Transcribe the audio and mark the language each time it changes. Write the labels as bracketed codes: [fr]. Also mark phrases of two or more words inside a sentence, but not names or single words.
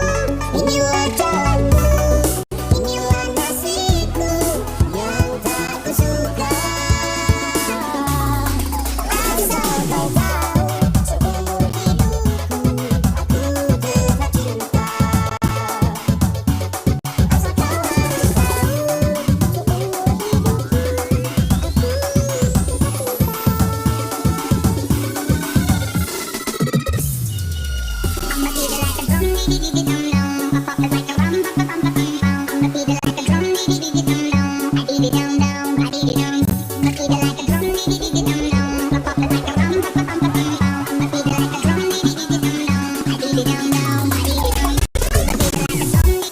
[id] Inilah jalanmu, inilah nasibku yang tak kusuka. Asal kau tahu, seumur hidupku aku tetap cinta. Asal kau harus tahu, seumur hidupku [en] I'ma beat it like a drum, dee dee dee dum dum. I pop it like a rum, pa pa pum pa pum pum. I'ma beat it like a drum, dee dee dee dum dum. I beat it down down, I beat it down. I'ma beat it like a drum, dee dee dee dum dum. I pop it like a rum, pa pa pum pa pum pum. I'ma beat it like a drum, dee dee dee dum dum. I beat it down down, I beat it down. I'ma beat it like a drum,